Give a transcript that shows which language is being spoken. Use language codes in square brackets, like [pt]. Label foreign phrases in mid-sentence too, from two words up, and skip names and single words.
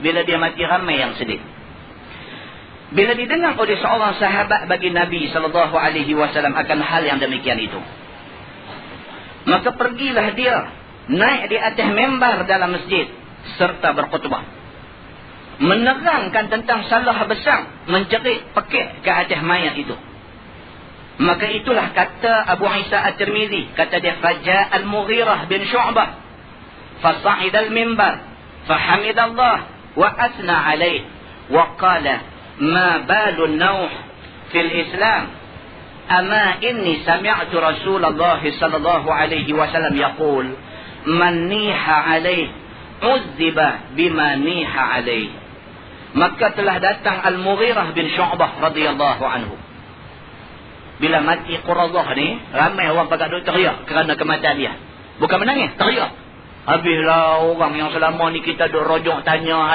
[ms] Bila dia mati ramai yang sedih. Bila didengar oleh seorang sahabat bagi Nabi SAW akan hal yang demikian itu, maka pergilah dia naik di atas membar dalam masjid serta berkhutbah, menerangkan tentang salah besar menjerit pekik ke atas mayat itu. Maka itulah kata Abu Isa At-Tirmizi, kata dia, [ar] فجاء المغيرة بن شعبة فصعد المنبر فحمد الله وأثنى عليه وقال ما بال النوح في الإسلام أما إني سمعت رسول الله صلى الله عليه وسلم يقول من نيح عليه عذب بما نيح عليه uzziba bima niha alaih. [ms] Maka telah datang Al-Mughirah bin Syu'bah [ar] رضي الله عنه. [ms] Bila mati Qurazah ni, ramai orang pakat duk teriak kerana kematian dia. Bukan menangis, teriak. Habislah orang yang selama ni kita duk rojok tanya.